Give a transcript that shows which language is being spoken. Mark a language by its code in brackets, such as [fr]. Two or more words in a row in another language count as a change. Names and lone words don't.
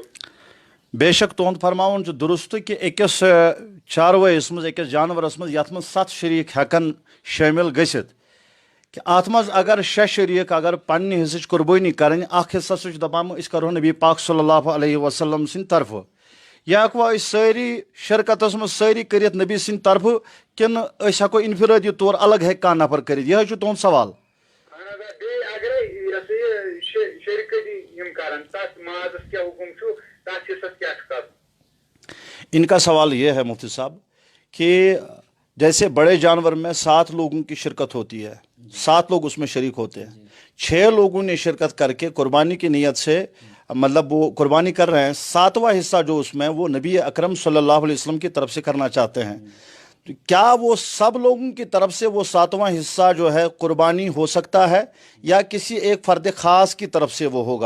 [ks] بے شک تہد فرماون درست کہ أکس چاروٲیِس منٛز، أکس جانورس منٛز یتھ منٛز 7 شریٖک ہٮ۪کن شٲمِل گٔژھِتھ، کہ اتھ منٛز اگر 6 شریٖک اگر پننہِ حصٕچ قربٲنی کرٕنۍ، اکھ حصہ سُہ چھُ دپان أسۍ کرو نبی پاک [ar] صلی اللہ علیہ وسلم [ks] سٕنٛدِ طرفہٕ. یا ہٮ۪کوا أسۍ سٲری شرکتس منٛز سٲری کٔرِتھ نبی سٕنٛدِ طرفہٕ، کِنہٕ أسۍ ہٮ۪کو انفرٲدی طور الگ ہٮ۪کہِ کانٛہہ نفر کٔرِتھ؟ یِہے چھُ تُہنٛد سوال. اہن حظ، بیٚیہِ اگرے یہِ ہسا یہِ شرکتی یم کرن تس مازس کیا حکم چھو تس حصس کیا کر. [ur] ان کا سوال یہ ہے مفتی صاحب کہ جیسے بڑے جانور میں 7 لوگوں کی شرکت ہوتی ہے، 7 لوگ اس میں شریک ہوتے ہیں، 6 لوگوں نے شرکت کر کے قربانی کی نیت سے مطلب وہ قربانی کر رہے ہیں، 7واں حصہ جو اس میں وہ نبی اکرم [ar] صلی اللہ علیہ وسلم [ur] کی طرف سے کرنا چاہتے ہیں، تو کیا وہ سب لوگوں کی طرف سے وہ 7واں حصہ جو ہے قربانی ہو سکتا ہے یا کسی ایک فرد خاص کی طرف سے وہ ہوگا؟